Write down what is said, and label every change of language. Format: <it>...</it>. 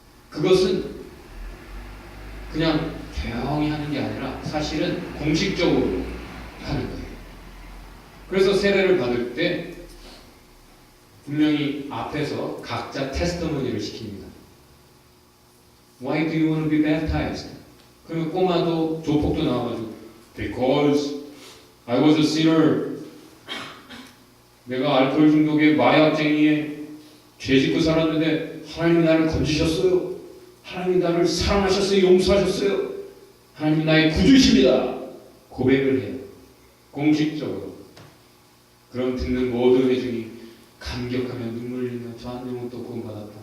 <ko>그것은 그냥 조용히 하는 게 아니라 사실은 공식적으로 하는 거예요. 그래서 세례를 받을 때 분명히 앞에서 각자 테스트머니를 시킵니다.</ko> <en>Why do you want to be baptized?</en> <ko>그러면 꼬마도 조폭도 나와가지고</ko> <en>Because I was a sinner.</en> <ko>내가 알코올 중독에 마약쟁이에 죄짓고 살았는데 하나님이 나를 건지셨어요. 하나님이 나를 사랑하셨어요. 용서하셨어요. 하나님이 나의 구주이십니다. 고백을 해요. 공식적으로. 그럼 듣는 모든 회중이 감격하며 눈물 흘리며 저 한 명은 또 구원받았다.</ko>